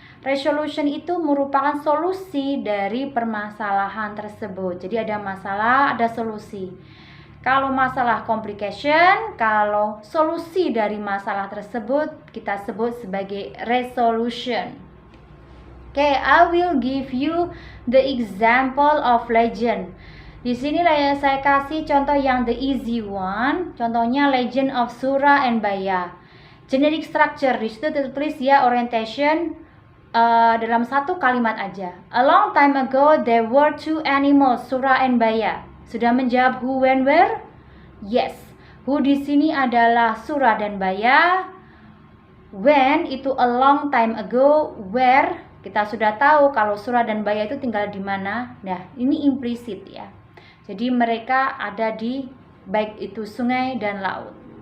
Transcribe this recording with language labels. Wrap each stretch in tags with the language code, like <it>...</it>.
<id>Resolution itu merupakan solusi dari permasalahan tersebut. Jadi ada masalah, ada solusi. Kalau masalah complication, kalau solusi dari masalah tersebut kita sebut sebagai resolution.</id> <en>Okay, I will give you the example of legend.</en> <id>Di sini saya kasih contoh yang</id> <en>the easy one.</en> <id>Contohnya Legend of Sura and Baya. Generic structure, di situ tertulis ya orientation dalam satu kalimat aja.</id> <en>A long time ago there were 2 animals, Sura and Baya.</en> <id>Sudah menjawab who, when, where? Yes. Who di sini adalah Sura dan Baya. When itu a long time ago, where kita sudah tahu kalau Sura dan Baya itu tinggal di mana. Nah, ini implisit ya. Jadi mereka ada di baik itu sungai dan laut.</id>